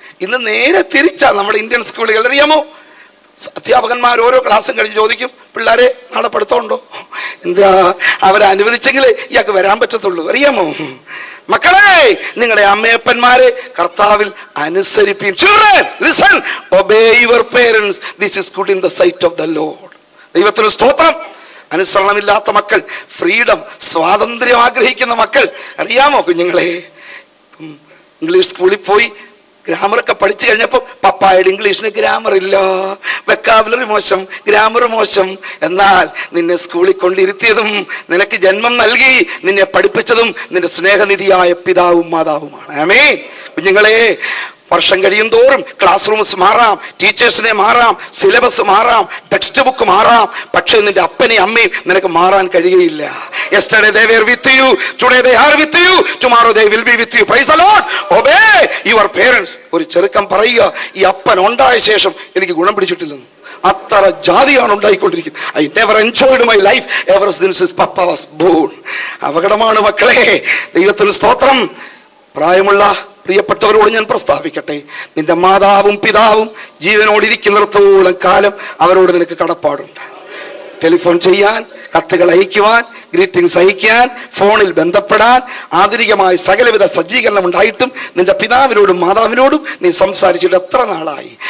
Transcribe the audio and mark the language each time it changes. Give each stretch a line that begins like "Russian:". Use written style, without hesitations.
Malayalam: ഇന്ന് നേരെ തിരിച്ചാ നമ്മുടെ ഇന്ത്യൻ സ്കൂളുകൾ. അറിയാമോ, അധ്യാപകന്മാർ ഓരോ ക്ലാസ്സും കഴിഞ്ഞ് ചോദിക്കും, പിള്ളേരെ നാളെ പഠിത്തമുണ്ടോ? എന്താ, അവരെ അനുവദിച്ചെങ്കിലേ ഇയാൾക്ക് വരാൻ പറ്റത്തുള്ളൂ. അറിയാമോ? മക്കളെ, നിങ്ങളുടെ അമ്മയപ്പന്മാരെ കർത്താവിൽ അനുസരിപ്പിൻ.
English: Children, listen, obey your parents. This is good in the sight of the Lord.
Malayalam: ദൈവത്തിന് സ്തോത്രം. അനുസരണമില്ലാത്ത മക്കൾ, ഫ്രീഡം, സ്വാതന്ത്ര്യം ആഗ്രഹിക്കുന്ന മക്കൾ. അറിയാമോ കുഞ്ഞുങ്ങളെ, ഇംഗ്ലീഷ് സ്കൂളിൽ പോയി ഗ്രാമറൊക്കെ പഠിച്ചു കഴിഞ്ഞപ്പോൾ പപ്പായുടെ ഇംഗ്ലീഷിന് ഗ്രാമർ ഇല്ല, വെക്കാബുലറി മോശം, ഗ്രാമർ മോശം. എന്നാൽ നിന്നെ സ്കൂളിൽ കൊണ്ടിരുത്തിയതും നിനക്ക് ജന്മം നൽകി നിന്നെ പഠിപ്പിച്ചതും നിന്റെ സ്നേഹനിധിയായ പിതാവും മാതാവുമാണ്. ആമേൻ. കുഞ്ഞുങ്ങളെ, വർഷം കഴിയും തോറും ക്ലാസ് റൂംസ് മാറാം, ടീച്ചേഴ്സിനെ മാറാം, സിലബസ് മാറാം, ടെക്സ്റ്റ് ബുക്ക് മാറാം. പക്ഷെ നിന്റെ അപ്പനെയും അമ്മയും നിനക്ക് മാറാൻ കഴിയുകയില്ല.
English: Yesterday they were with you, today they are with you, tomorrow they will be with you. Praise the Lord. Obey your parents.
Malayalam: ഒരു ചെറുക്കം പറയുക, ഈ അപ്പൻ ഉണ്ടായ ശേഷം എനിക്ക് ഗുണം പിടിച്ചിട്ടില്ലെന്ന്. അത്ര ജാതിയാണ് ഉണ്ടായിക്കൊണ്ടിരിക്കുന്നത്.
English: I never enjoyed my life ever since Papa was born.
Malayalam: അപകടമാണ് മക്കളെ. ദൈവത്തിന് സ്തോത്രം. പ്രായമുള്ള പ്രിയപ്പെട്ടവരോട് ഞാൻ പ്രസ്താവിക്കട്ടെ, നിന്റെ മാതാവും പിതാവും ജീവനോടിരിക്കുന്നിടത്തോളം കാലം അവരോട് നിനക്ക് കടപ്പാടുണ്ട്. ടെലിഫോൺ ചെയ്യാൻ, കത്തുകൾ അയക്കുവാൻ, ഗ്രീറ്റിംഗ്സ് അയക്കാൻ, ഫോണിൽ ബന്ധപ്പെടാൻ, ആധുനികമായ സകലവിധ സജ്ജീകരണം ഉണ്ടായിട്ടും നിന്റെ പിതാവിനോടും മാതാവിനോടും നീ സംസാരിച്ചിട്ട് എത്ര നാളായി?